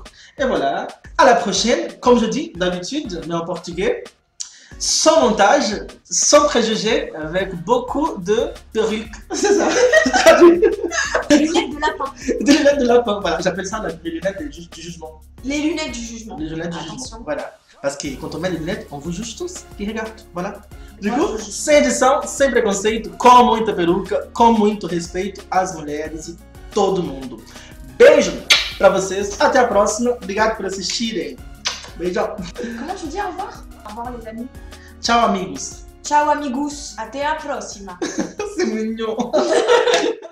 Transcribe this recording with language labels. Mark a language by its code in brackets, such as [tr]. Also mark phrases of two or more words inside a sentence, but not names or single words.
[fr] Et voilà, à la prochaine, comme je dis d'habitude, mais en portugais, sans montage, sans préjugés, avec beaucoup de perruques. C'est ça. Des lunettes de lapin. Des lunettes de lapin, voilà, j'appelle ça les lunettes du jugement. Les lunettes du jugement. Les lunettes du jugement, voilà. Parce que quand on met les lunettes, on vous juge tous qui regarde, voilà. Du coup, [pt] sem edição, sem preconceito, com muita peruca, com muito respeito às mulheres e todo mundo. Beijo pra vocês, até a próxima, obrigado por assistirem. Beijão. [fr] Comment tu dis au revoir? Au revoir les amis. [pt] Tchau amigos. Ciao amigos, até a próxima. [fr] C'est mignon.